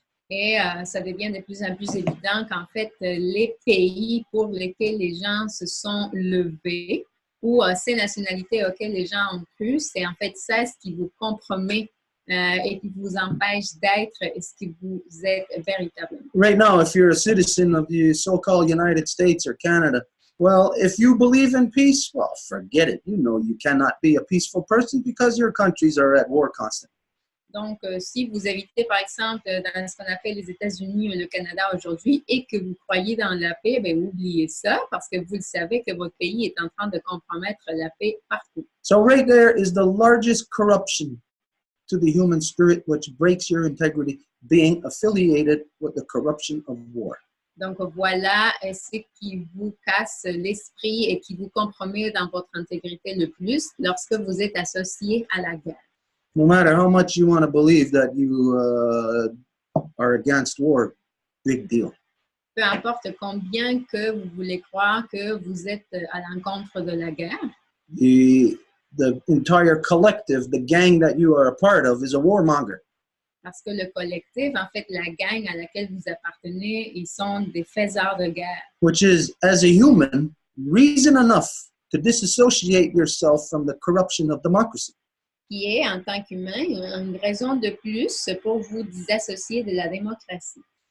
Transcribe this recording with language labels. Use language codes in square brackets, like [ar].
[fr] Et ça devient de plus en plus évident qu'en fait, les pays pour lesquels les gens se sont levés ou ces nationalités auxquelles les gens ont cru, c'est en fait ça ce qui vous compromet et qui vous empêche d'être ce que vous êtes véritablement. [en] Right now, if you're a citizen of the so-called United States or Canada, well, if you believe in peace, well, forget it. You know you cannot be a peaceful person because your countries are at war constantly. [fr] Donc, si vous habitez, par exemple, dans ce qu'on appelle les États-Unis ou le Canada aujourd'hui et que vous croyez dans la paix, bien, oubliez ça parce que vous le savez que votre pays est en train de compromettre la paix partout. [en] So right there is the largest corruption to the human spirit, which breaks your integrity, being affiliated with the corruption of war. [fr] Donc, voilà ce qui vous casse l'esprit et qui vous compromet dans votre intégrité le plus lorsque vous êtes associé à la guerre. [en] No matter how much you want to believe that you are against war, big deal. [fr] Peu importe combien que vous voulez croire que vous êtes à l'encontre de la guerre, [en] The entire collective, the gang that you are a part of, is a warmonger. [fr] parce que le collectif, en fait, la gang à laquelle vous appartenez, ils sont des faiseurs de guerre. [en] Which is, as a human, reason enough to disassociate yourself from the corruption of democracy. [fr] Qui est, en tant qu'humain, une raison de plus pour vous disassocier de la démocratie.